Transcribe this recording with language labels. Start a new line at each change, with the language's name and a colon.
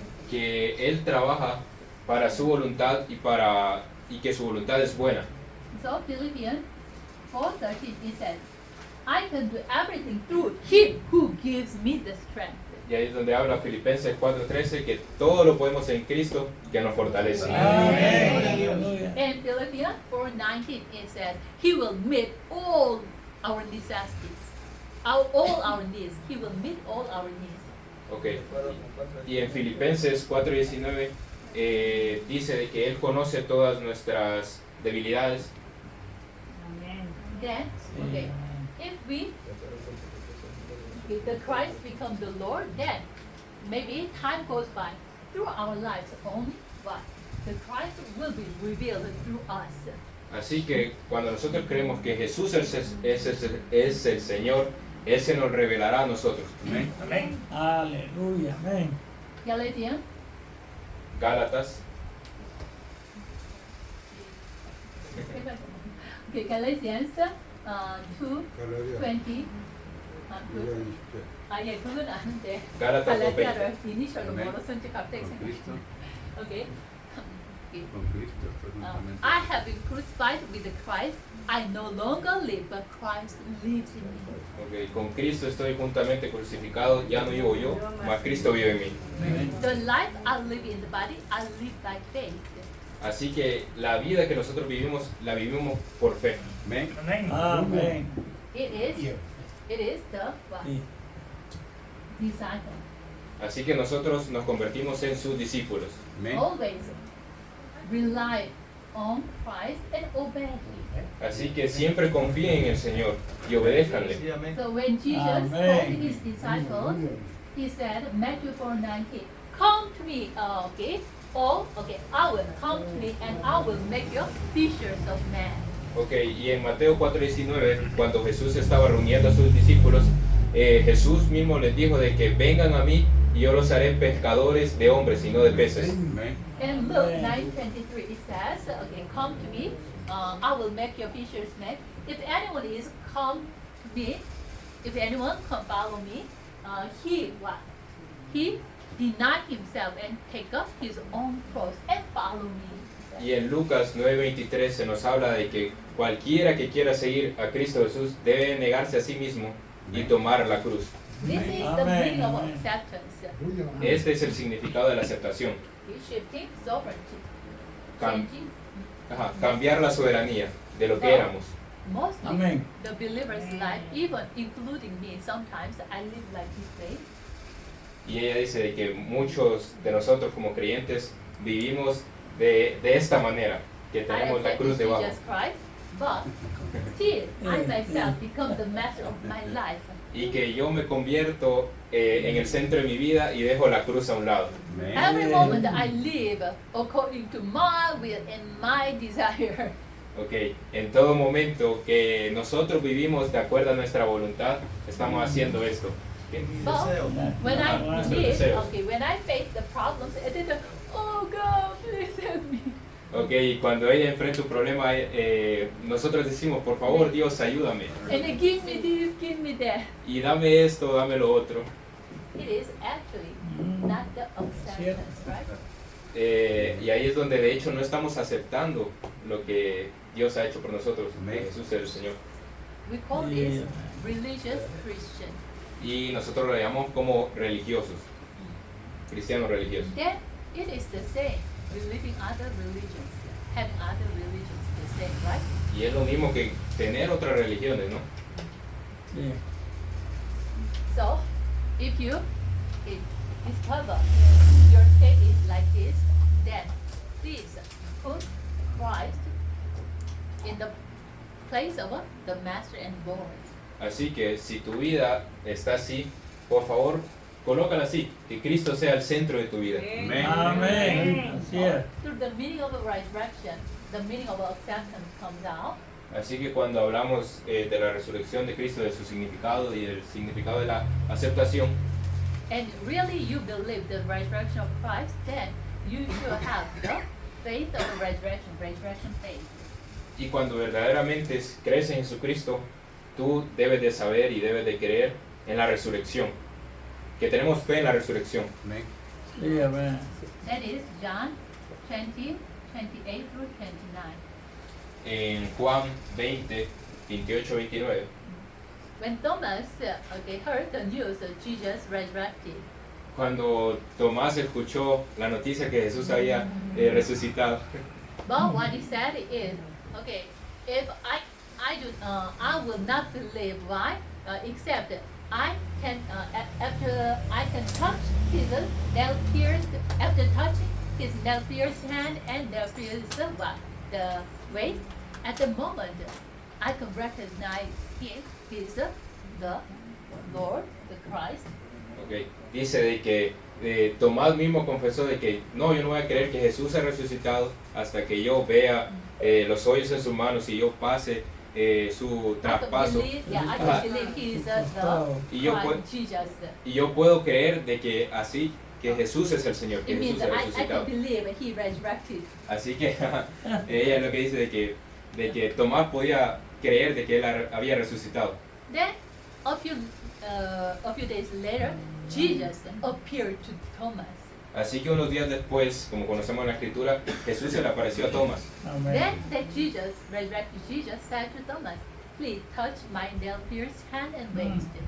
Spanish: Que Él trabaja para su voluntad y que su voluntad es buena.
English: So Philippians 4:13 it says, I can do everything through him who gives me the strength.
Spanish: Y ahí es donde habla Filipenses 4:13, que todo lo podemos en Cristo que nos fortalece. Amén. Aleluya.
English: And Philippians 4:19 it says, He will meet all our necessities, all our needs. He will meet all our needs. Ok.
Spanish: Y en Filipenses 4:19 dice de que Él conoce todas nuestras debilidades. Amén.
English: Then, okay, if the Christ becomes the Lord, then maybe time goes by through our lives only, but the Christ will be revealed through us.
Spanish: Así que cuando nosotros creemos que Jesús es el Señor, Él se nos revelará a nosotros. Amén. Amén. Aleluya. Amén.
English: Galatians
Spanish: Gálatas
English: okay, Galatians 2:20.
Korean: 예, 그건 아는데.
Spanish: Gálatas 2:20.
Korean: 갈라디아를 이니셜로 아멘. 뭐로 쓴지 갑자기
Spanish: Con Cristo.
Korean: 생각해. Okay.
Spanish: Con Cristo. estoy juntamente.
English: I have been crucified with Christ. I no longer live, but Christ lives in me.
Spanish: Ok, con Cristo estoy juntamente crucificado, ya no vivo yo, mas Cristo vive en mí.
English: The life I live in the body, I live by faith.
Spanish: Así que la vida que nosotros vivimos, la vivimos por fe. Amén. Amén. Amén.
English: It is the what?
Spanish: Sí.
English: Disciple.
Spanish: Así que nosotros nos convertimos en sus discípulos. Amén.
English: Always rely on Christ and obey Him.
Spanish: Así que siempre confíen en el Señor y obedézcanle. Sí, amén.
English: So when Jesus Amen. told his disciples, He said, Matthew 4:19, come to me, I will come to me and I will make you fishers of men.
Spanish: Ok, y en Mateo 4:19, cuando Jesús estaba reuniendo a sus discípulos, Jesús mismo les dijo de que vengan a mí y yo los haré pescadores de hombres y no de peces. Amén.
English: In Luke 9:23 it says, okay, come to me, I will make your fishers make. If anyone is come to me, if anyone come follow me, he what? He deny himself and take up his own cross and follow me.
Spanish: Y en Lucas 9:23 se nos habla de que cualquiera que quiera seguir a Cristo Jesús debe negarse a sí mismo y tomar la cruz.
English: This is the Amen. meaning of Amen. acceptance.
Spanish: Este es el significado de la aceptación.
English: He's shifting sovereignty, Cam- changing.
Spanish: Cambiar la soberanía de lo que éramos.
English: Mostly
Spanish: Amén.
English: the believer's life, even including me, sometimes I live like this way.
Spanish: Y ella dice de que muchos de nosotros como creyentes vivimos de esta manera, que
English: I
Spanish: tenemos la
English: accept
Spanish: cruz debajo.
English: Jesus Christ, but still I myself become the master of my life.
Spanish: Y que yo me convierto en el centro de mi vida y dejo la cruz a un lado.
English: Every moment I live according to my will and my desire.
Spanish: Ok, en todo momento que nosotros vivimos de acuerdo a nuestra voluntad, estamos haciendo esto.
English: But when I
Spanish: Nuestros
English: live,
Spanish: deseos.
English: okay, when I face the problems, I did, oh God, please help me.
Spanish: Ok, y cuando ella enfrenta un problema, nosotros decimos, por favor Dios, ayúdame.
English: And they give me this, give me that.
Spanish: Y dame esto, dame lo otro.
English: It is actually not the acceptance, right?
Spanish: Y ahí es donde de hecho no estamos aceptando lo que Dios ha hecho por nosotros, que Jesús es el Señor.
English: We call this religious Christian.
Spanish: Y nosotros lo llamamos como religiosos, cristianos religiosos.
English: Then it is the same, believing other religions, having other religions, the same, right?
Spanish: Y es lo mismo que tener otras religiones, ¿no? Sí.
English: So, if you discover your state is like this, then please put Christ in the place of the master and Lord.
Spanish: Así que si tu vida está así, por favor, colócala así, que Cristo sea el centro de tu vida. Amén. Así es.
English: Through the meaning of the resurrection, the meaning of acceptance comes out.
Spanish: Así que cuando hablamos de la resurrección de Cristo, de su significado y del significado de la aceptación,
English: And really you believe the resurrection of Christ, then you should have the faith of the resurrection faith.
Spanish: y cuando verdaderamente crees en Jesucristo, tú debes de saber y debes de creer en la resurrección, que tenemos fe en la resurrección. Amén. Sí, amén.
English: That is John 20, 28 through 29.
Spanish: En Juan 20, 28, 29,
English: When Thomas heard the news of Jesus resurrected,
Spanish: cuando Tomás escuchó la noticia que Jesús había resucitado,
English: but what he said is, okay, if I will not believe. Why? Except I can after I can touch his nail pierced, after touching his nail pierced hand and nail pierced the waist. At the moment, I can recognize him. He's the Lord, the Christ.
Spanish: okay, dice de que Tomás mismo confesó de que no, yo no voy a creer que Jesús ha resucitado hasta que yo vea los hoyos en sus manos y yo pase su
English: I can
Spanish: traspaso.
English: believe, yeah, I can believe he is the
Spanish: Y yo,
English: Christ, Jesus.
Spanish: y yo puedo creer de que así, que Jesús es el Señor, que
English: It means
Spanish: Jesús ha
English: I
Spanish: resucitado.
English: can believe he resurrected.
Spanish: Así que ella es lo que dice de que Tomás podía creer de que él había resucitado.
English: Then, a few days later, Jesus appeared to Thomas.
Spanish: Así que unos días después, como conocemos en la escritura, Jesús se le apareció a Tomás.
English: Then
Spanish: Amén.
English: that Jesus, resurrected Jesus, said to Thomas, "Please touch my nail-pierced hand and waist."